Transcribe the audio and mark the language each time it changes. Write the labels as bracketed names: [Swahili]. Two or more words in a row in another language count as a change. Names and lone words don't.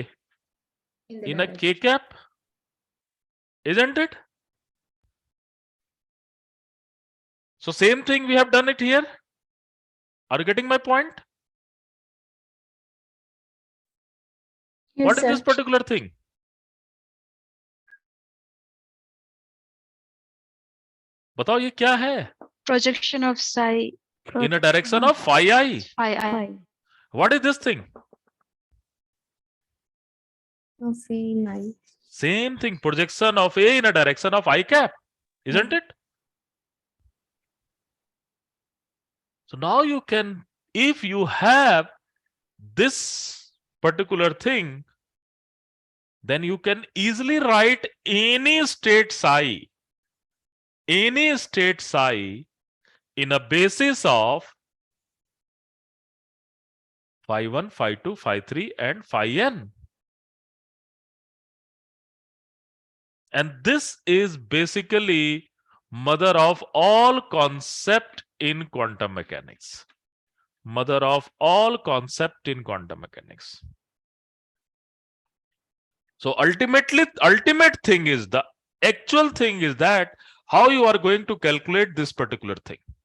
[English] in the in a direction. K cap. Isn't it? So same thing we have done it here. Are you getting my point? What is this particular thing? [Hindi] बताओ ये क्या है? [English] Projection of psi In a direction of phi I. phi I. Phi. What is this thing? Of a nine. Same thing. Projection of A in a direction of I cap. Isn't it? So now you can, if you have this particular thing, then you can easily write any state psi in a basis of phi 1, phi 2, phi 3, and phi n. And this is basically mother of all concept in quantum mechanics. Mother of all concept in quantum mechanics. So ultimate thing is, the actual thing is that how you are going to calculate this particular thing.